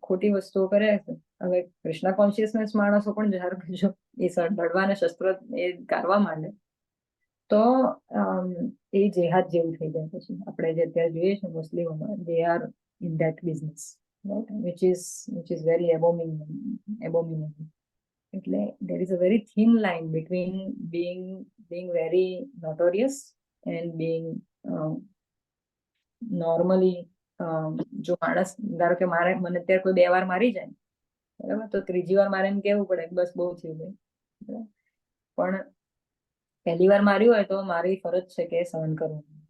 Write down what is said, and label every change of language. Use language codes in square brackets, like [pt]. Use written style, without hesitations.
[gu] ખોટી વસ્તુઓ કરે છે. હવે કૃષ્ણ કોન્શિયસનેસ માણસો પણ જો એ લડવાને શસ્ત્ર એ કાઢવા માંડે તો એ જેહાદ જેવું થઈ જાય. પછી આપણે જે અત્યારે જોઈએ છે મુસ્લિમોમાં, [en] they are in that business, [gu] right, [en] which is very abominable. એટલે there is a very thin line between being very notorious and being normally. [gu] જો માણસ ધારો કે મને અત્યારે કોઈ 2 વાર મારી જાય, બરાબર, તો ત્રીજી વાર મારે એમ કેવું પડે બસ બહુ થયું ભાઈ, બરાબર? પણ પહેલી વાર માર્યું હોય તો મારી ફરજ છે કે સહન કરવું.